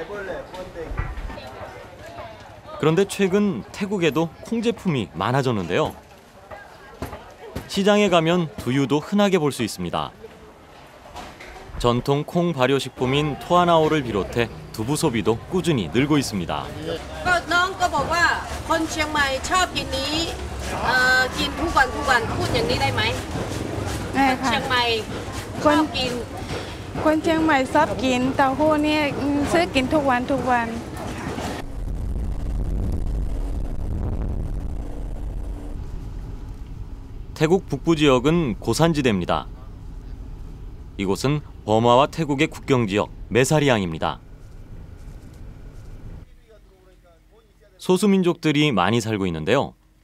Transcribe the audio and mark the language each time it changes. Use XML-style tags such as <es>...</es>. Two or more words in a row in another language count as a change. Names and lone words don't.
<ko>그런데 최근 태국에도 콩 제품이 많아졌는데요. 시장에 가면 두유도 흔하게 볼 수 있습니다. 전통 콩 발효식품인 토아나오를 비롯해 두부 소비도 꾸준히 늘고 있습니다.</ko> <th>น้องก็บอกว่าคนเชียงใหม่ชอบกินนี้กินทุกวันพูดอย่างนี้ได้ไหม ได้ค่ะ เชียงใหม่ชอบกิน คนเชียงใหม่ชอบกินเต้าหู้นี่ซื้อกินทุกวัน</th> <ko>태국 북부 지역은 고산지대입니다. 이곳은 버마와 태국의 국경 지역 메사리앙입니다. 소수민족들이 많이 살고 있는데요.</ko>